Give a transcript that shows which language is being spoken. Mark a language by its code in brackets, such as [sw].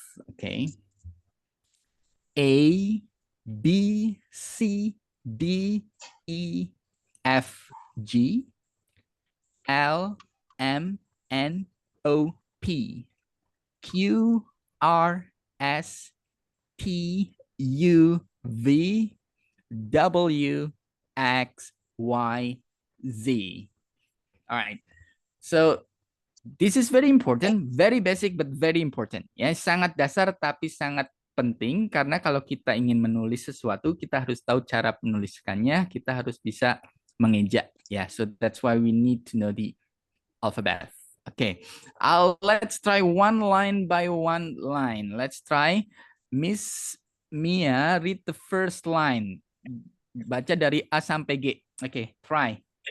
[en] Okay. A, B, C, D, E, F, G, L, M, N, O, P, Q, R, S, T, U, V, W, X, Y, Z. All right. So this is very important, very basic but very important. [id] Ya, sangat dasar tapi sangat penting karena kalau kita ingin menulis sesuatu, kita harus tahu cara menuliskannya, kita harus bisa mengeja. [en] Ya, so that's why we need to know the alphabet. Okay, let's try one line by one line. Let's try Miss Mia read the first line. [id] Baca dari A sampai G. Okay, try.